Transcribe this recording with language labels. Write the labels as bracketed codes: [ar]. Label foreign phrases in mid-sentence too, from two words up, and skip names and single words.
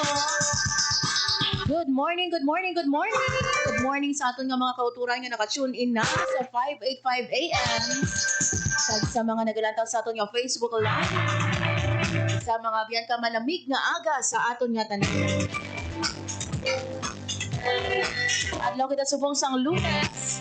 [en] Good morning, good morning, good morning. Good morning [hil] sa aton nga mga kauturan nga naka-tune in na sa 585 AM. Sa mga nagalantaw sa aton nga Facebook Live. Sa mga biyan ka malamig nga aga sa aton nga tanan. Adlaw kita subong sang Lunes.